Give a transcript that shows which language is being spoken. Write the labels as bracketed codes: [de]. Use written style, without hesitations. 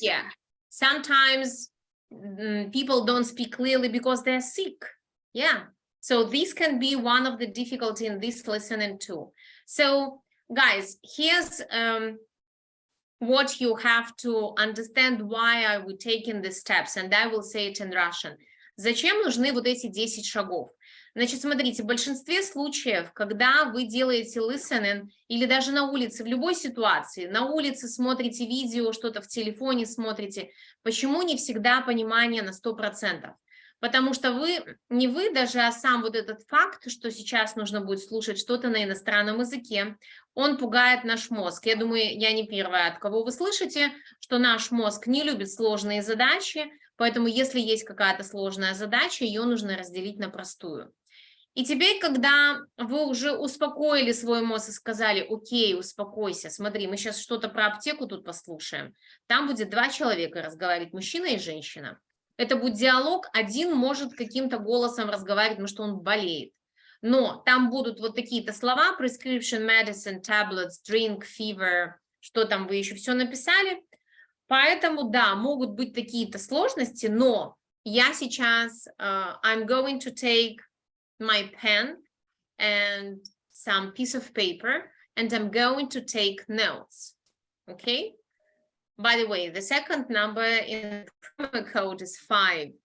[en] Yeah, sometimes people don't speak clearly because they're sick. Yeah, so this can be one of the difficulty in this listening too. So guys, here's what you have to understand why I would take in the steps, and I will say it in Russian. [ru] Зачем нужны вот эти 10 шагов? Значит, смотрите, в большинстве случаев, когда вы делаете listening, или даже на улице, в любой ситуации, на улице смотрите видео, что-то в телефоне смотрите, почему не всегда понимание на 100%? Потому что не вы даже, а сам вот этот факт, что сейчас нужно будет слушать что-то на иностранном языке, он пугает наш мозг. Я думаю, я не первая, от кого вы слышите, что наш мозг не любит сложные задачи, поэтому если есть какая-то сложная задача, ее нужно разделить на простую. И теперь, когда вы уже успокоили свой мозг и сказали, окей, успокойся, смотри, мы сейчас что-то про аптеку тут послушаем, там будет 2 человека разговаривать, мужчина и женщина. Это будет диалог, один может каким-то голосом разговаривать, потому что он болеет. Но там будут вот такие-то слова, [en] prescription, medicine, tablets, drink, fever, [ru] что там вы еще все написали. Поэтому, да, могут быть какие-то сложности, но я сейчас, [en] I'm going to take my pen and some piece of paper, and I'm going to take notes, okay? By the way, the second number in the promo code is 5.